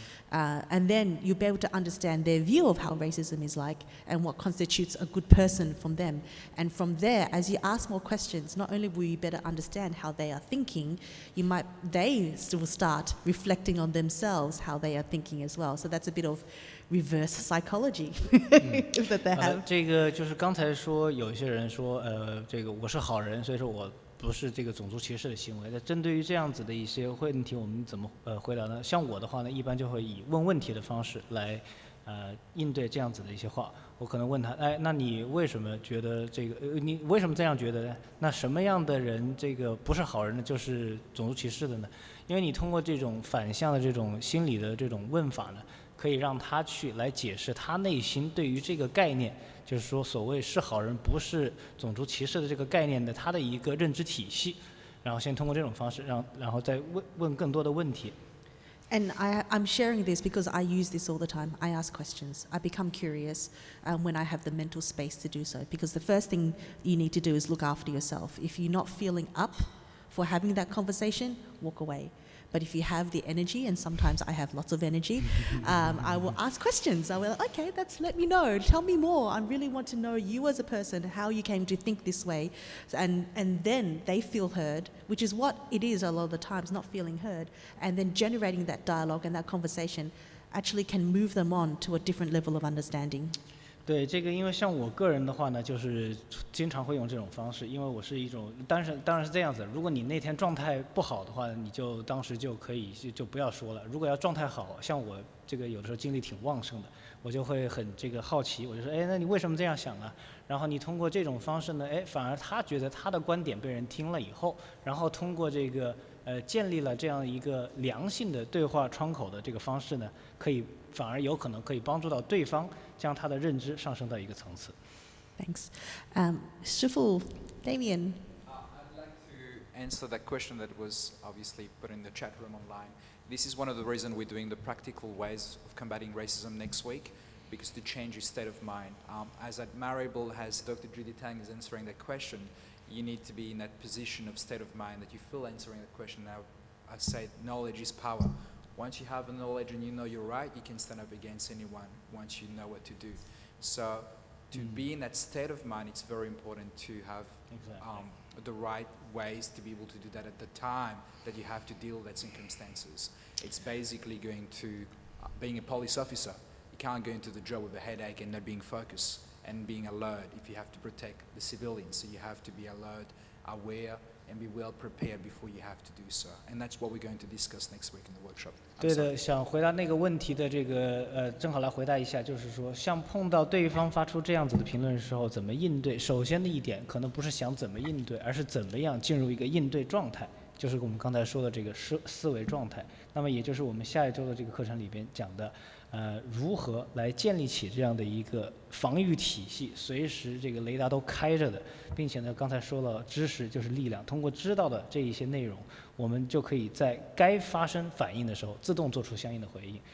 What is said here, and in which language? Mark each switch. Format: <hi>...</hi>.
<en>And then you'll be able to understand their view of how racism is like and what constitutes a good person from them. And from there, as you ask more questions, not only will you better understand how they are thinking, they will start reflecting on themselves how they are thinking as well. So that's a bit of reverse psychology that they have.</en> <zh>这个就是刚才说有一些人说，这个我是好人，所以说我不是这个种族歧视的行为。那针对于这样子的一些问题，我们怎么回答呢？像我的话呢，一般就会以问问题的方式来应对这样子的一些话。我可能问他，哎，那你为什么觉得这个？你为什么这样觉得呢？那什么样的人这个不是好人呢？就是种族歧视的呢？因为你通过这种反向的这种心理的这种问法呢，可以让他去来解释他内心对于这个概念。就是说，所谓是好人不是种族歧视的这个概念的，它的一个认知体系，然后先通过这种方式，然后再问更多的问题。</zh> <en>And I'm sharing this because I use this all the time. I ask questions. I become curious when I have the mental space to do so. Because the first thing you need to do is look after yourself. If you're not feeling up for having that conversation, walk away. But if you have the energy, and sometimes I have lots of energy, I will ask questions. I will, okay, let me know. Tell me more. I really want to know you as a person, how you came to think this way. And then they feel heard, which is what it is a lot of the times, not feeling heard. And then generating that dialogue and that conversation actually can move them on to a different level of understanding.</en> <zh>对这个，因为像我个人的话呢，就是经常会用这种方式，因为我是一种，当然是这样子。如果你那天状态不好的话，你就当时就可以就不要说了。如果要状态好，像我这个有的时候精力挺旺盛的，我就会很这个好奇，我就说，哎，那你为什么这样想啊？然后你通过这种方式呢，哎，反而他觉得他的观点被人听了以后，然后通过这个建立了这样一个良性的对话窗口的这个方式呢，反而有可能可以帮助到对方。将他的认知上升到一个层次。</zh> <en>Thanks.</en> <zh>师傅</zh> <en>Damien. I'd like to answer that question that was obviously put in the chat room online. This is one of the reasons we're doing the practical ways of combating racism next week, because to change your state of mind. As admirable as Dr. Judy Tang is answering that question, you need to be in that position of state of mind that you feel answering that question. Now, I say knowledge is power. Once you have the knowledge and you know you're right, you can stand up against anyone once you know what to do. So to be in that state of mind, it's very important to have the right ways to be able to do that at the time that you have to deal with that circumstances. It's basically going to being a police officer. You can't go into the job with a headache and not being focused and being alert if you have to protect the civilians. So you have to be alert, aware, and be well prepared before you have to do so. And that's what we're going to discuss next week in the workshop.</en> <zh>对的，想回答那个问题的这个正好来回答一下，就是说，像碰到对方发出这样子的评论的时候，怎么应对？首先的一点，可能不是想怎么应对，而是怎么样进入一个应对状态，就是我们刚才说的这个思维状态。那么也就是我们下一周的这个课程里边讲的，如何来建立起这样的一个防御体系，随时这个雷达都开着的，并且呢，刚才说了，知识就是力量，通过知道的这一些内容，我们就可以在该发生反应的时候，自动做出相应的回应。</zh>